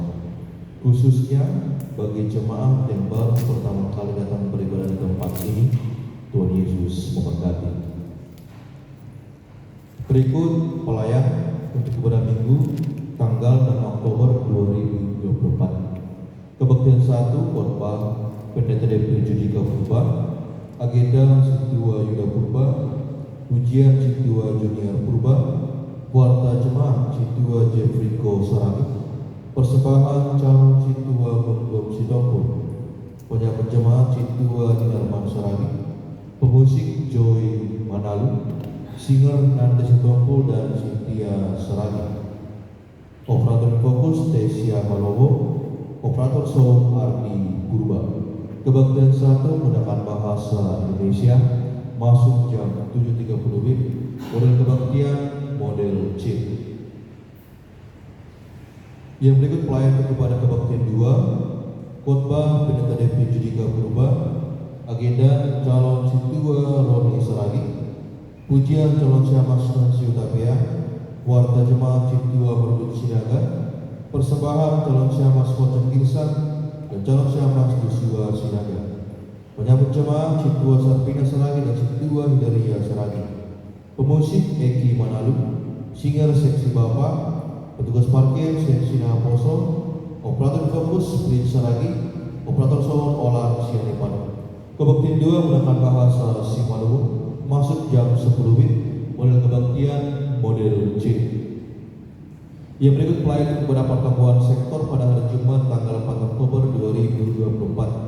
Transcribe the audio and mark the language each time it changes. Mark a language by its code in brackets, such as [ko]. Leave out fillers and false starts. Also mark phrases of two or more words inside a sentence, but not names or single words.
[id] Khususnya bagi jemaat yang baru pertama kali datang beribadah di tempat ini, Tuhan Yesus memberkati. Berikut pelayan untuk ibadah Minggu tanggal 6 Oktober 2024. Kebaktian 1 khotbah Pendeta Depri Judika Purba, agenda Sidua Yuda Purba, ujian Sidua Junior Purba, warta jemaat Sidua Jeffriko Saragi, persembahan calon Sidua Bengkom Sidompul, penyambat jemaat Sidua Dinarman Saragi, pemusik Joy Manalu, singer Nanda Sidompul dan Cynthia Saragi. Operator fokus Tesia Malowo, operator sound Ardi Purba. Kebaktian 1 menggunakan bahasa Indonesia, masuk jam 7.30 WIB, model kebaktian model C. Yang berikut pelayan kepada kebaktian 2, khotbah Pendeta Depri Judika Purba, agenda calon Sidua Roni Saragi, pujian calon Syamas Nansi Utapia, Warta Jemaat Ciptua Merdut Sinaga, persembahan calon Syamas Kocen Girsang dan calon Syamas Joshua Sinaga. Penyambut jemaat Ciptua Sarpina Saragi dan Ciptua Hidaria Saragi. Pemusik Eki Manalu, singer seksi Bapak, petugas parkir seksi Naposo, operator fokus Prince Saragi, operator sound Olah Sianipan. Kebaktian 2 menggunakan bahasa Simaluwu, masuk jam 10 WIB, model kebaktian model C. Yang berikut pelayanan kepada pertemuan sektor pada hari Jumat tanggal 4 Oktober 2024.